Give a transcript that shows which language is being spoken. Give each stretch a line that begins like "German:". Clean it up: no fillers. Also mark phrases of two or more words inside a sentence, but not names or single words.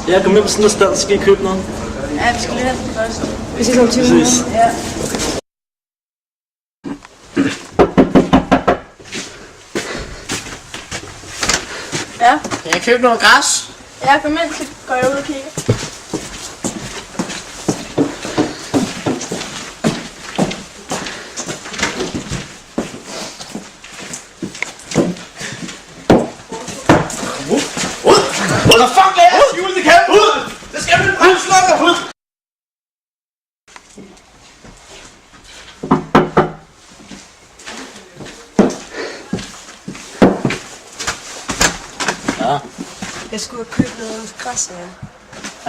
Danish: Ja, kom med på sådan en sted, så skal I købe noget. Ja, vi skal lige have den først. Vi ses om 20 minutter. Ja. Ja. Kan jeg købe noget græs? Ja, kom ind, så går jeg ud og kigger.
English: What the fuck, Lea?
Danish: Skjul det kæmpe! Ud! Det skal vi bare slukke! Ud! Ja. Jeg skulle have købt noget græs, ja.